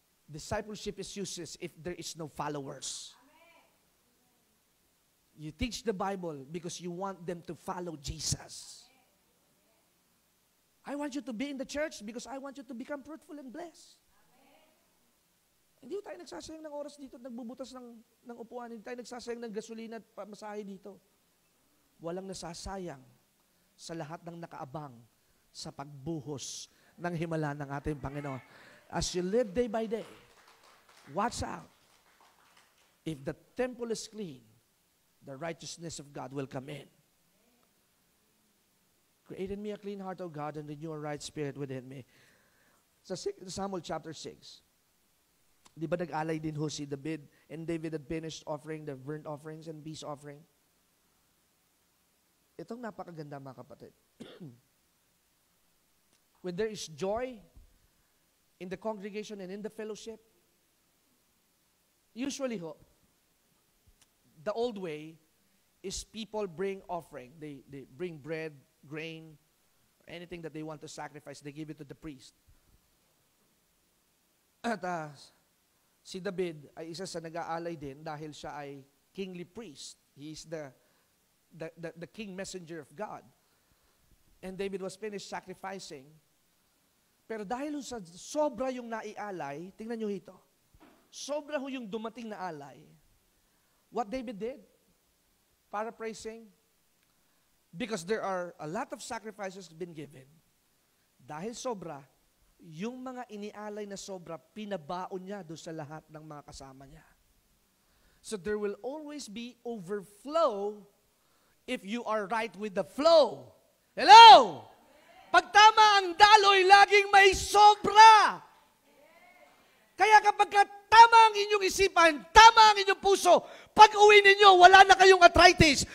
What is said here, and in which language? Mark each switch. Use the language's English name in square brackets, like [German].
[English] Discipleship is useless if there is no followers. You teach the Bible because you want them to follow Jesus. I want you to be in the church because I want you to become fruitful and blessed. [Filipino] Hindi tayo nagsasayang ng oras dito at nagbubutas ng upuan. Hindi tayo nagsasayang ng gasolina at pamasahe dito. Walang nasasayang sa lahat ng nakaabang sa pagbuhos ng himala ng ating Panginoon. [English] As you live day by day, watch out. If the temple is clean, the righteousness of God will come in. Create in me a clean heart, O God, and renew a right spirit within me. [Filipino] Sa Samuel chapter 6, di ba nag-alay din ho si David, [English] and David had finished offering the burnt offerings and peace offering? [Filipino] Itong napakaganda, mga kapatid. [English] When there is joy in the congregation and in the fellowship, usually ho, the old way is people bring offering. They bring bread, grain, anything that they want to sacrifice, they give it to the priest. [Filipino] At si David ay isa sa nag-aalay din dahil siya ay kingly priest. [English] He is the king messenger of God. And David was finished sacrificing. [Filipino] Pero dahil sa sobra yung naialay, tingnan nyo ito. sobra ho yung dumating na alay. [English] What David did, paraphrasing, because there are a lot of sacrifices been given. [Filipino] Dahil sobra, yung mga inialay na sobra, pinabaon niya doon sa lahat ng mga kasama niya. [English] So there will always be overflow if you are right with the flow. Hello! [Filipino] Pag tama ang daloy, laging may sobra. Kaya kapag tama ang inyong isipan, tama ang inyong puso, pag uwi ninyo, wala na kayong arthritis.